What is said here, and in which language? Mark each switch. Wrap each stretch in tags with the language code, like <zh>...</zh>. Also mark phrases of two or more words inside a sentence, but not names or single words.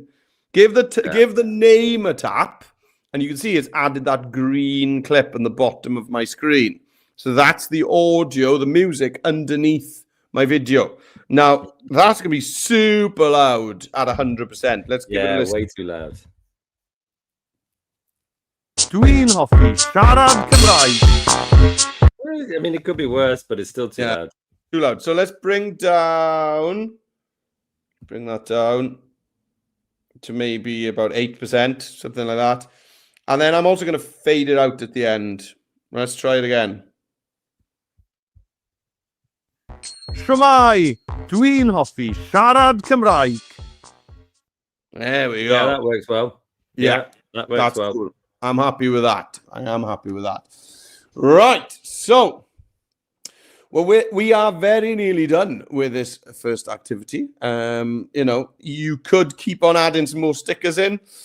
<en>Give the name a tap, and you can see it's added that green clip in the bottom of my screen. So that's the audio, the music underneath my video. Now, that's going to be super loud at 100%. Let's give it a listen. Way too loud.</en> <cy>Dwi'n hoffi siarad Cymraeg.</cy> <en>I mean, it could be worse, but it's still too loud. Too loud. So let's bring that down to maybe about 8%, something like that. And then I'm also going to fade it out at the end. Let's try it again.</en> <cy>Shwmae, dwi'n hoffi siarad Cymraeg.</cy> <en>There we go. Yeah, that works well. Yeah, that works that's well. cool. I'm happy with that. I am happy with that. Right. So, well, we are very nearly done with this first activity. You could keep on adding some more stickers in.</en>